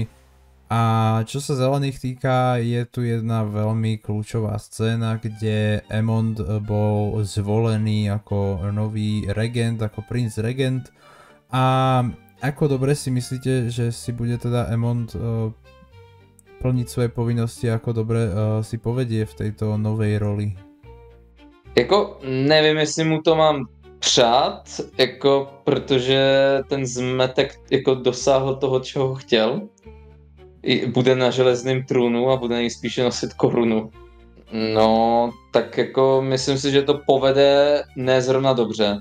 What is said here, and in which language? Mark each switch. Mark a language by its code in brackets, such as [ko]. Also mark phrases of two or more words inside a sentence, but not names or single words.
[sk] A čo sa zelených týka, je tu jedna veľmi kľúčová scéna, kde Aemond bol zvolený ako nový regent, ako princ regent. A ako dobre si myslíte, že si bude teda Aemond plniť svoje povinnosti, ako dobre si povedie v tejto novej roli? [cs] Jako nevím, jestli mu to mám přát, jako, protože ten zmetek jako dosáhl toho, čeho chtěl. Bude na železném trůnu a bude nejspíše nosit korunu. No, tak jako myslím si, že to povede ne zrovna dobře.